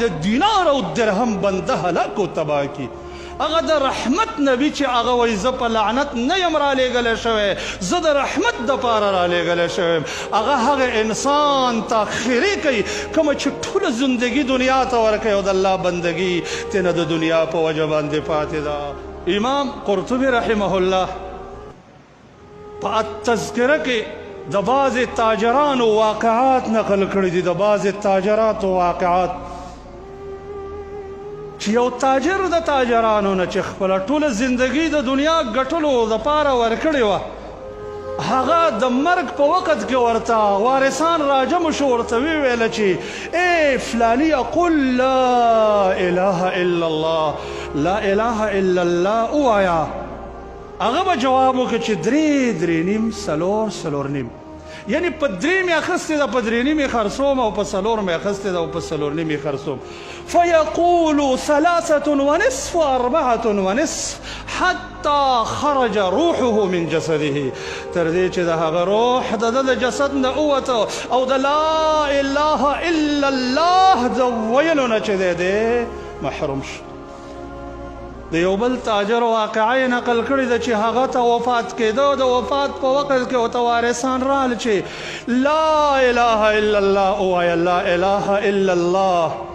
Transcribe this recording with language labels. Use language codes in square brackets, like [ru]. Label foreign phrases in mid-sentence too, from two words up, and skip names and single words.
[ps] د دینار او درهم بنده هلاک او تباه کی هغه د رحمت نبی چې هغه وایي زه په لعنت نه یم رالیږلی شوی زه د رحمت دپاره رالیږلی شوی هغه هغه انسان ته خیرې کوي کومه چې ټوله زندګي دنیا ته ورکوي او د الله بندګي تېنه د دنیا په وجه باندې پاتې ده امام قرطبي رحمه الله په التذکره کې د بعضې تاجرانو واقعات نقل کړي دي د بعضې تاجراتو واقعات چې یو تاجر د تاجرانو نه چې خپله ټوله زندګي د دنیا ګټلو دپاره ورکړې وه هغه د مرګ په وخت کې ورته وارثان راجمع شو ورته وویله چې ای فلاني [ar] قل لا اله الا الله لا اله الا الله [ps] ووایه هغه به جواب وکړي چې درې نیم څلور نیم یعنی په درې مې اخیستې ده په درې نیم یې خرڅوم او په څلور مې اخیستې ده او په څلور نیم یې خرڅوم [ar] فیقول 3 ونصف 4 ونصف حتی خرج روحه من جسده [ps] تر دې چې د هغه روح د ده د جسد نه ووته او د [ar] لا اله الا الله [ps] د ویلو نه چې دی محروم شو د یو بل تاجر واقعه نقل کړې ده چې هغه ته وفات کېده د وفات په وخت کې ورته وارثان رال چې [ar] لا اله الا الله [ps] ووایه [ar] لا اله الا الله